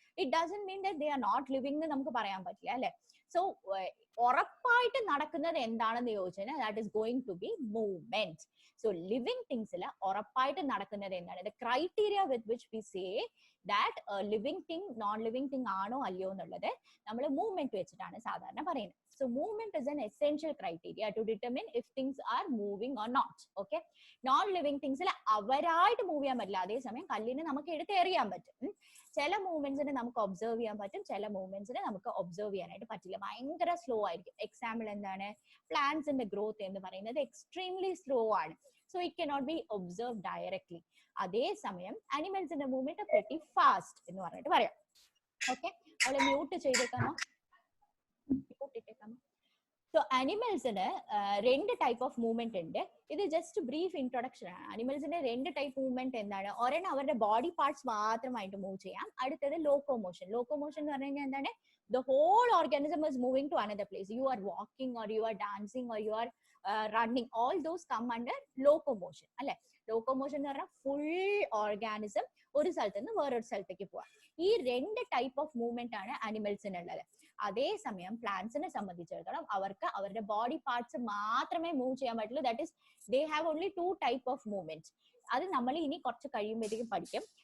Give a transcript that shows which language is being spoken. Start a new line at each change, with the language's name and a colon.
English: it doesn't mean that they are not living
Malayalam: എന്ന് നമുക്ക് പറയാൻ പറ്റില്ല അല്ലെ. സോ ഉറപ്പായിട്ട് നടക്കുന്നത് എന്താണെന്ന് ചോദിച്ചാൽ
English: That is going to be movement. So
Malayalam: living തിങ്സിൽ ഉറപ്പായിട്ട് നടക്കുന്നത് എന്താണ്?
English: the criteria with which we say that living thing non living thing
Malayalam: ആണോ അല്ലയോ എന്നുള്ളത് നമ്മൾ മൂവ്മെന്റ് വെച്ചിട്ടാണ് സാധാരണ പറയുന്നത്.
English: So movement is an essential criteria to determine if things are moving or not.
Malayalam: Okay, non-living things അവരായിട്ട് മൂവ് ചെയ്യാൻ പറ്റില്ല. അതേസമയം കല്ലിനെ നമുക്ക് എടുത്ത് എറിയാൻ പറ്റും. ചില മൂവ്മെന്റ്സിനെ നമുക്ക് ഒബ്സർവ് ചെയ്യാൻ പറ്റും, ചില മൂവ്മെന്റ്സിനെ നമുക്ക് ഒബ്സർവ് ചെയ്യാനായിട്ട് പറ്റില്ല, ഭയങ്കര സ്ലോ ആയിരിക്കും. എക്സാമ്പിൾ എന്താണ്? പ്ലാന്റ്സിന്റെ ഗ്രോത്ത് എന്ന് പറയുന്നത് എക്സ്ട്രീംലി സ്ലോ ആണ്.
English: So it cannot be observe directly.
Malayalam: അതേസമയം അനിമൽസിന്റെ മൂവ്മെന്റ് pretty ഫാസ്റ്റ് എന്ന് പറഞ്ഞിട്ട് പറയാം. ഓക്കെ, അവളെ മ്യൂട്ട് ചെയ്തേക്കാമോ? സോ അനിമൽസിന് രണ്ട് ടൈപ്പ് ഓഫ് മൂവ്മെന്റ് ഉണ്ട്. ഇത് ജസ്റ്റ് ബ്രീഫ് ഇൻട്രൊഡക്ഷൻ ആണ്. അനിമൽസിന്റെ രണ്ട് ടൈപ്പ് മൂവ്മെന്റ് എന്താണ്? ഒരെണ്ണം അവരുടെ ബോഡി പാർട്സ് മാത്രമായിട്ട് മൂവ് ചെയ്യാം, അടുത്തത് ലോക്കോമോഷൻ. ലോക്കോമോഷൻ എന്ന് പറഞ്ഞു കഴിഞ്ഞാൽ എന്താണ്?
English: The whole organism is moving to another place. You are walking or you are dancing or you are running. All those come under locomotion അല്ലെ.
Malayalam: ലോക്കോമോഷൻ എന്ന് പറഞ്ഞാൽ ഫുൾ ഓർഗാനിസം ഒരു സ്ഥലത്ത് നിന്ന് വേറൊരു സ്ഥലത്തേക്ക് പോവാം. ഈ രണ്ട് ടൈപ്പ് ഓഫ് മൂവ്മെന്റ് ആണ് അനിമൽസിനുള്ളത്. അതേസമയം പ്ലാന്റ്സിനെ സംബന്ധിച്ചിടത്തോളം അവർക്ക് അവരുടെ ബോഡി പാർട്സ് മാത്രമേ മൂവ് ചെയ്യാൻ പറ്റുള്ളൂ.
English: That is they have only 2 type of movement.
Malayalam: അത് നമ്മൾ ഇനി കുറച്ച് കഴിയുമ്പോഴത്തേക്കും പഠിക്കും.